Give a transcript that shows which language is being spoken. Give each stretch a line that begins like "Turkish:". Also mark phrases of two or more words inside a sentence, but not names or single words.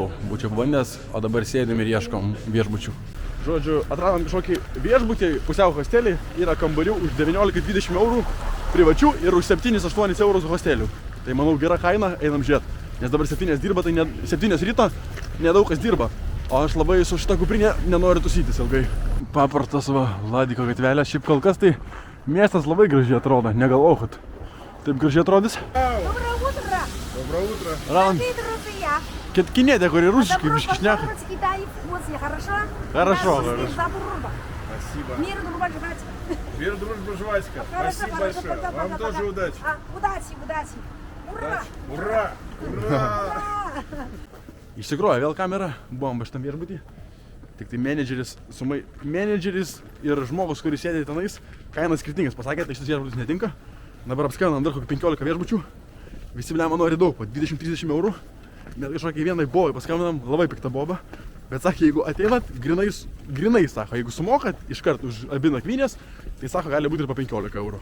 Lithuanian: Būčiau pabandęs, o dabar sėdėm ir ieškom viešbučių. Žodžiu, atradom kažkokį viešbutį, pusiau hostelį, yra kambarių už 19-20 eurų privačių ir už 7-8 eurus hostelių. Tai manau gera kaina, einam žiūrėt. Nes dabar 7 dirba, tai 7 ryto nedaug kas dirba. O aš labai su šitą kuprinę nenoriu tusytis ilgai. Paprastas va Vladiko gatvelė, šiaip kol kas tai miestas labai gražiai atrodo, negalvojau, kad taip gražiai atrodys.
Russian: Доброе утро! Доброе утро! Дорогие друзья!
Lithuanian: Кеткинетė, kuri rusiškai biški šneka.
Russian: Попробовать Китай в Москве, хорошо? Хорошо, Нас хорошо. за дружбу. Спасибо. Мир, дружба, жрать. Мир, дружба, жвачка. Хорошо, Спасибо хорошо, большое. пока, Вам пока, тоже пока. удачи. Удачи! Ура! Ура! Ура!
Lithuanian: Iš tikrųjų, vėl kamera, buvom šitam viešbutį. Tik tai menedžeris ir žmogus, kuris sėdė tenais, kainas skirtingas pasakė, tai šitas viešbutis netinka. Dabar apskainom dar kokį 15 viešbučių. Visi blema nori daug, po 20-30 eurų. Net kažkokiai vienai bobai paskambinam, labai pikta boba. Bet sakė, jeigu ateinat, grinai sako, jeigu sumokat iškart už abi nakvynės, tai sako, gali būti ir po 15 eurų.